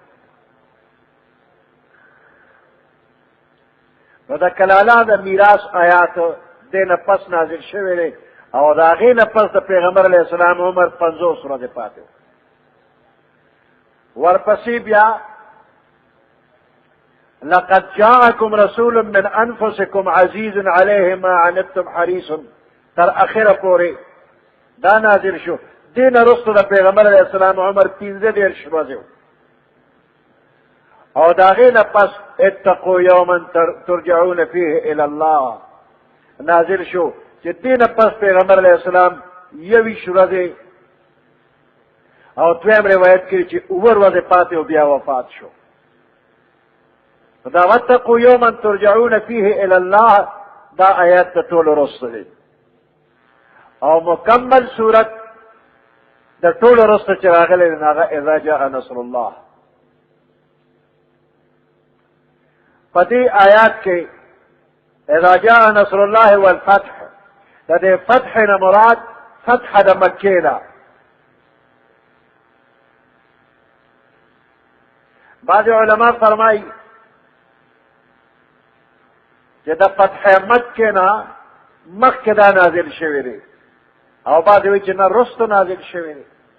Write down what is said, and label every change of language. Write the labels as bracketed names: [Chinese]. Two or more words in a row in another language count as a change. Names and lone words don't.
[Pashto] نو د کلاله د میراث آیات دې نه پس نازل شوی دی او د هغې نه پس د پیغمبر [Arabic] علیه السلام [Pashto] عمر 50 ورځې پاتې و. ورپسې بیا [Arabic] لقد جاءكم رسول من انفسكم عزيز عليه ما عنتم حريص [Pashto] تر اخره پورې دا نازل شو. دین وروسته د پیغمبر [Arabic] علیه السلام [Pashto] عمر 15 ورځې او دا غې نه پس [Arabic] اتقوا یوما ترجعون فيه الى الله [Pashto] نازل شو چې دین پس پیغمبر [Arabic] علیه السلام [Pashto] 21 ورځې او دویم روایت کې چې اوور ورځې پاتې او بیا وفات شو. دا [Arabic] واتقوا یوما ترجعون فیه الی الله [Pashto] دا آیات ته ټول وروسته دی او مکمل صورت د ټول وروسته چې راغلی دی هغه [Arabic] اذا جاء نصر الله. [Pashto] په دې آیات کې [Arabic] اذا جاء نصر الله والفتح [Pashto] د دې فتح نه مراد فتح د مکې ده. بعض علما فرمایي چې د فتح مکې نه مخکې دا نازل شوی دی او بعض وایي چې نه رستو نازل شوی دی.